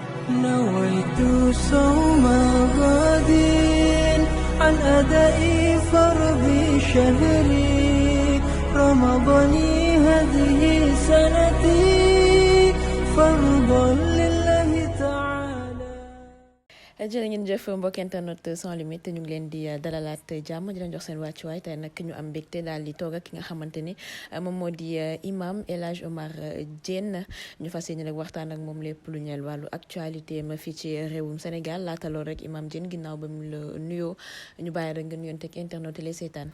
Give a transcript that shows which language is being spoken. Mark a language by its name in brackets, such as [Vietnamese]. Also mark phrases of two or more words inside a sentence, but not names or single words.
[Arabic] نويت صوم غد عن أداء فرض شهري رمضان هذه سنتي فرضا لله تعالى. [Wolof] jërë ngeen jëf mbokk [French] internet sans limite [Wolof] ñu ngi leen di dalalaat jàmm di leen jox seen wàccuwaay tey nag ñu am mbégte daal di toog ak ki nga xamante ni moom moo di imam El Hadj Omar Diène ñu fas yéene nag waxtaan ak moom lépp lu ñeel wàllu actualité ma fii ci réewum Sénégal laata loolu rek imam Diène ginnaaw ba mu la nuyoo ñu bàyyi rek ngeen yonteeg internet yi lay seetaan.